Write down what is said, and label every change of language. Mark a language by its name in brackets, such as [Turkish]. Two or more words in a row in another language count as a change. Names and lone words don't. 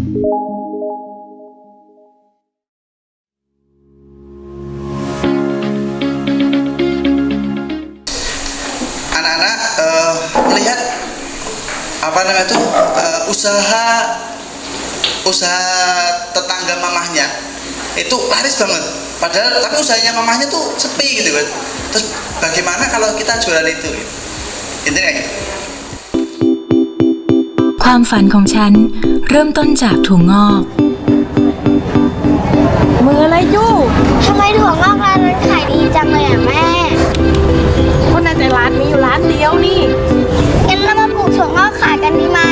[Indonesian] Anak-anak melihat apa namanya itu usaha tetangga mamahnya itu laris banget, padahal tapi usahanya mamahnya tuh sepi gitu kan. Terus bagaimana kalau kita jualan itu? Intinya kayak gitu. [Thai] ความฝันของฉันเริ่มต้นจากถั่วงอก มืออะไรยู่ ทำไมถั่วงอกร้านนั้นขายดีจังเลยอ่ะแม่ ก็น่าจะร้านมีอยู่ร้านเดียวนี่ งั้นเรามาปลูกถั่วงอกขายกันดีไหม